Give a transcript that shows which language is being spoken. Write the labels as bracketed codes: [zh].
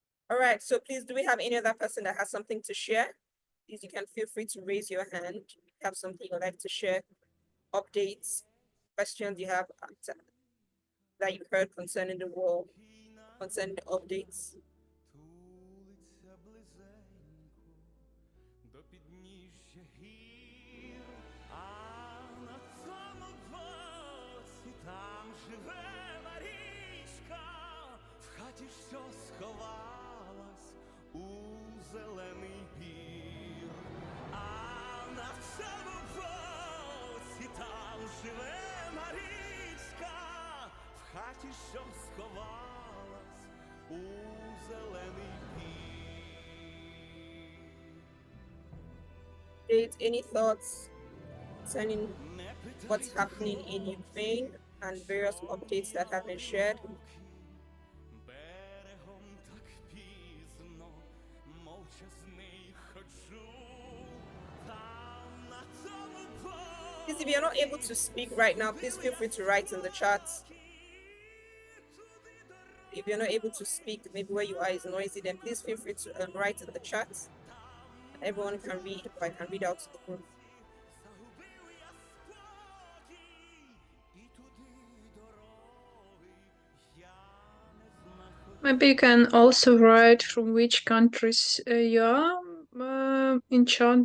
[en] All right, so please, do we have any other person that has something to share? Please, you can feel free to raise your hand. If you have something you'd like to share, updates, questions you have that you heard concerning the war, concerning the updates. [uk] Тулиться близенько до підніжжя гір, а на тому боці там живе Марічка, в хаті, що сховалась у зелений пір. А на цьому боці там живе Марічка, в хаті, що сховалась у зелений пір. [en] Any thoughts concerning what's happening in Ukraine and various updates that have been shared? [uk] Берегом так пізно, мовчазний ходжу, там на тому [en] Please, if you're not able to speak right now, please feel free to write in the chat. If you're not able to speak, maybe where you are is noisy, then please feel free to write in the chat. Everyone can read, or I can read out to the group. [uk] загубив я спокій, і туди дороги я не знаходив. [en] Maybe you can also write from which countries you are in chat.